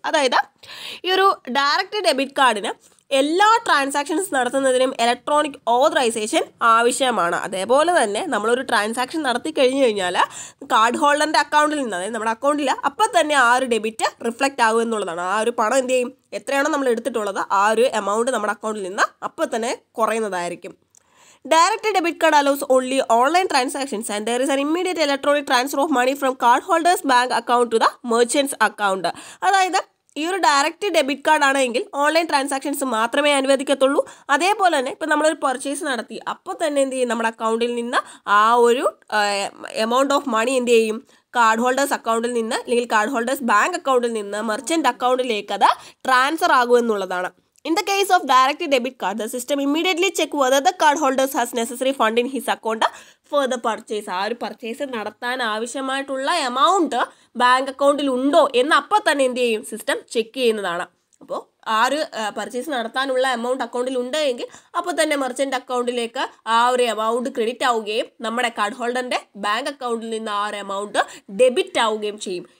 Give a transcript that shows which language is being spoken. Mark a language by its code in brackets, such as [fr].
[ml] അതായത് ഈ ഒരു ഡയറക്റ്റ് ഡെബിറ്റ് കാർഡിന് എല്ലാ ട്രാൻസാക്ഷൻസ് നടത്തുന്നതിനും ഇലക്ട്രോണിക് ഓതറൈസേഷൻ ആവശ്യമാണ്. അതേപോലെ തന്നെ നമ്മളൊരു ട്രാൻസാക്ഷൻ നടത്തി കഴിഞ്ഞു കഴിഞ്ഞാൽ കാർഡ് ഹോൾഡറിൻ്റെ അക്കൗണ്ടിൽ നിന്ന്, അതായത് നമ്മുടെ അക്കൗണ്ടിൽ അപ്പം തന്നെ ആ ഒരു ഡെബിറ്റ് റിഫ്ലക്റ്റ് ആകും എന്നുള്ളതാണ്. ആ ഒരു പണം എന്ത് ചെയ്യും, എത്രയാണോ നമ്മൾ എടുത്തിട്ടുള്ളത് ആ ഒരു എമൗണ്ട് നമ്മുടെ അക്കൗണ്ടിൽ നിന്ന് അപ്പം തന്നെ കുറയുന്നതായിരിക്കും. [en] Direct debit card allows only online transactions and there is an immediate electronic transfer of money from cardholder's bank account to the merchant's account. [ml] അതായത് ഈ ഒരു ഡയറക്റ്റ് ഡെബിറ്റ് കാർഡ് ആണെങ്കിൽ ഓൺലൈൻ ട്രാൻസാക്ഷൻസ് മാത്രമേ അനുവദിക്കത്തുള്ളൂ. അതേപോലെ തന്നെ ഇപ്പം നമ്മളൊരു പർച്ചേസ് നടത്തി അപ്പോൾ തന്നെ എന്ത് ചെയ്യും, നമ്മുടെ അക്കൗണ്ടിൽ നിന്ന് ആ ഒരു എമൗണ്ട് ഓഫ് മണി എന്ത് ചെയ്യും, കാർഡ് ഹോൾഡേഴ്സ് അക്കൗണ്ടിൽ നിന്ന് അല്ലെങ്കിൽ കാർഡ് ഹോൾഡേഴ്സ് ബാങ്ക് അക്കൗണ്ടിൽ നിന്ന് മെർച്ചൻ്റ് അക്കൗണ്ടിലേക്ക് അത് transfer ആകുമെന്നുള്ളതാണ്. [en] In the case of direct debit card, the system immediately check whether the card holders has necessary fund in his account for the purchase. [ml] ആ ഒരു purchase നടത്താൻ ആവശ്യമായിട്ടുള്ള എമൗണ്ട് ബാങ്ക് അക്കൗണ്ടിൽ ഉണ്ടോ എന്ന് അപ്പം തന്നെ എന്ത് ചെയ്യും, സിസ്റ്റം ചെക്ക് ചെയ്യുന്നതാണ്. അപ്പോൾ ആ ഒരു പർച്ചേസ് നടത്താനുള്ള എമൗണ്ട് അക്കൗണ്ടിൽ ഉണ്ടെങ്കിൽ അപ്പോൾ തന്നെ മെർച്ചൻ്റ് അക്കൗണ്ടിലേക്ക് ആ ഒരു എമൗണ്ട് ക്രെഡിറ്റ് ആവുകയും നമ്മുടെ കാർഡ് ഹോൾഡറിൻ്റെ ബാങ്ക് അക്കൗണ്ടിൽ നിന്ന് ആ ഒരു എമൗണ്ട് ഡെബിറ്റ് ആവുകയും ചെയ്യും.